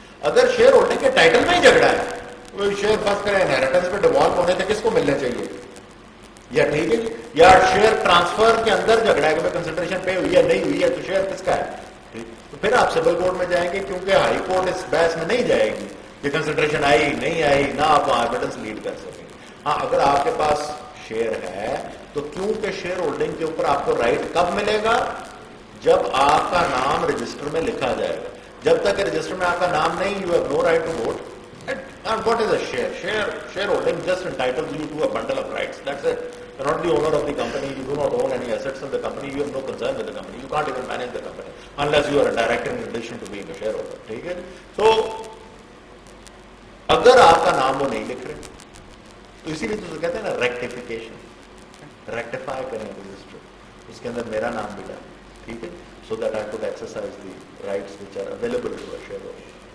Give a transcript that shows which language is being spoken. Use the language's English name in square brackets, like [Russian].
[Urdu] اگر share holding کے title میں ہی جھگڑا ہے, وہ شیئر فرض کریں انہیریٹنس پہ ڈیوالو ہونے تھے کس کو ملنا چاہیے, یا ٹھیک ہے, یا شیئر ٹرانسفر کے اندر جھگڑا ہے کہ کنسنٹریشن پے ہوئی ہے نہیں ہوئی ہے تو شیئر کس کا ہے, تو پھر آپ سول کورٹ میں جائیں گے, کیونکہ ہائی کورٹ اس بحث میں نہیں جائے گی کہ کنسنٹریشن آئی نہیں آئی, نہ آپ وہاں ایویڈنس لیڈ کر سکیں گے. ہاں اگر آپ کے پاس شیئر ہے تو کیونکہ شیئر ہولڈنگ کے اوپر آپ کو رائٹ کب ملے گا, جب آپ کا نام رجسٹر میں لکھا جائے گا. جب تک رجسٹر میں آپ کا نام نہیں, [English] You have no right to vote. And what is a share? Shareholding just entitles you to a bundle of rights. That's it. You're not the owner of the company. You do not own any assets in the company. You have no concern with the company. You can't even manage the company unless you are a director in addition to being a shareholder. [Urdu] ٹھیک ہے, تو اگر آپ کا نام وہ نہیں لکھ رہے تو اسی لیے تو کہتے ہیں نا ریکٹیفیکیشن, ریکٹیفائی کریں رجسٹر, اس کے اندر میرا نام بھی ڈالیں, ٹھیک ہے, [English] so that I could exercise the rights which are available to a shareholder.